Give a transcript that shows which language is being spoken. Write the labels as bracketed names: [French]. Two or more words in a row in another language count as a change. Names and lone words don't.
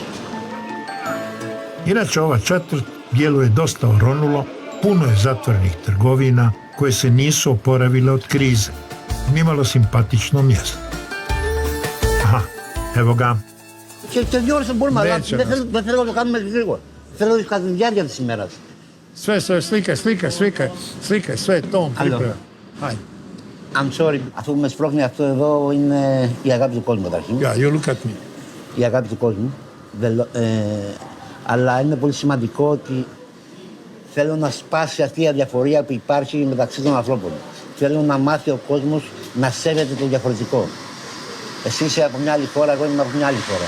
[Croatian] Inače, ova četvrt djeluje dosta oronulo, puno je zatvorenih trgovina koje se nisu oporavile od krize. Nimalo simpatično mjesto. Aha, evo ga. Slike, sve tom priprema. [English] I'm sorry, [Greek] αυτό που με σπρώχνει αυτό εδώ είναι η αγάπη του κόσμου καταρχήν. [English] Yeah, you look at me. [Greek] Η αγάπη του κόσμου. Αλλά είναι πολύ σημαντικό ότι θέλω να σπάσει αυτή η αδιαφορία που υπάρχει μεταξύ των ανθρώπων. Θέλω να μάθει ο κόσμος να σέβεται το διαφορετικό. Εσύ είσαι από μια άλλη χώρα, εγώ είμαι από μια άλλη χώρα.